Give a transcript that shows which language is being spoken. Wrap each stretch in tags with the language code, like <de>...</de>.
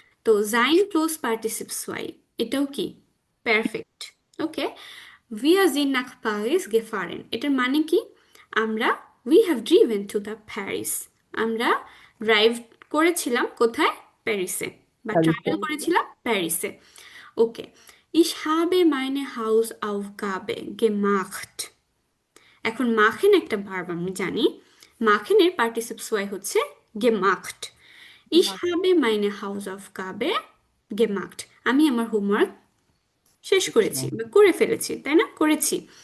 <bn>তো Zain plus পার্টিসিপস Y, এটাও কি পারফেক্ট। ওকে,</bn> <de>wir sind nach Paris gefahren,</de> <bn>এটার মানে কি, আমরা</bn> <en>we have driven to the Paris,</en> <bn>আমরা ড্রাইভ করেছিলাম কোথায়, প্যারিসে, বা ট্রাভেল করেছিলাম প্যারিসে।</bn> <de>ওকে, ich habe meine Hausaufgabe gemacht।</de> <bn>এখন মাখেন একটা ভার্ব আমি জানি, মাখেনের পার্টিসিপস ওয়াই হচ্ছে gemacht।</bn> <de>ich habe meine Hausaufgabe gemacht,</de> <bn>আমি আমার হোমওয়ার্ক শেষ করেছি বা করে ফেলেছি, তাই না, করেছি।</bn>